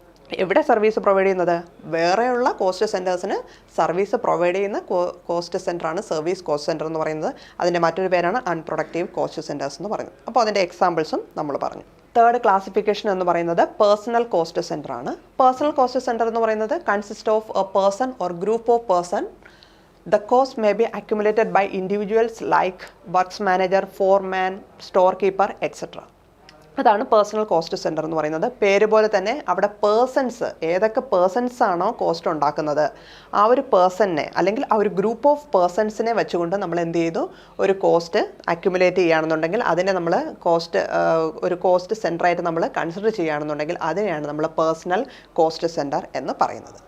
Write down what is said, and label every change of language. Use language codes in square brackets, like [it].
[ml] എവിടെ service provide ചെയ്യുന്നത്, വേറെയുള്ള കോസ്റ്റ് സെൻറ്റേഴ്സിന് സർവീസ് പ്രൊവൈഡ് ചെയ്യുന്ന കോസ്റ്റ് സെൻറ്ററാണ് സർവീസ് കോസ്റ്റ് സെൻറ്റർ എന്ന് പറയുന്നത്. അതിൻ്റെ മറ്റൊരു പേരാണ് അൺപ്രൊഡക്റ്റീവ് കോസ്റ്റ് സെൻറ്റേഴ്സ് എന്ന് പറയുന്നത്. അപ്പോൾ അതിൻ്റെ എക്സാമ്പിൾസും നമ്മൾ പറഞ്ഞു. തേർഡ് ക്ലാസിഫിക്കേഷൻ എന്ന് പറയുന്നത് പേഴ്സണൽ കോസ്റ്റ് സെൻറ്റർ ആണ്. പേഴ്സണൽ കോസ്റ്റ് സെൻറ്റർ എന്ന് പറയുന്നത് [en] Consist of a person or group of person. The cost may be accumulated by individuals like works manager, foreman, storekeeper, etc. [ml] അതാണ് പേഴ്സണൽ കോസ്റ്റ് സെൻറ്റർ എന്ന് പറയുന്നത്. പേര് പോലെ തന്നെ അവിടെ ഏതൊക്കെ പേഴ്സൺസ് ആണോ കോസ്റ്റ് ഉണ്ടാക്കുന്നത് ആ ഒരു പേഴ്സണിനെ അല്ലെങ്കിൽ ആ ഒരു ഗ്രൂപ്പ് ഓഫ് പേഴ്സൺസിനെ വെച്ചുകൊണ്ട് നമ്മൾ എന്ത് ചെയ്തു, ഒരു കോസ്റ്റ് അക്യുമുലേറ്റ് ചെയ്യുകയാണെന്നുണ്ടെങ്കിൽ അതിനെ നമ്മൾ ഒരു കോസ്റ്റ് സെൻറ്ററായിട്ട് നമ്മൾ കൺസിഡർ ചെയ്യുകയാണെന്നുണ്ടെങ്കിൽ അതിനെയാണ് നമ്മൾ പേഴ്സണൽ കോസ്റ്റ് സെൻറ്റർ എന്ന് പറയുന്നത്.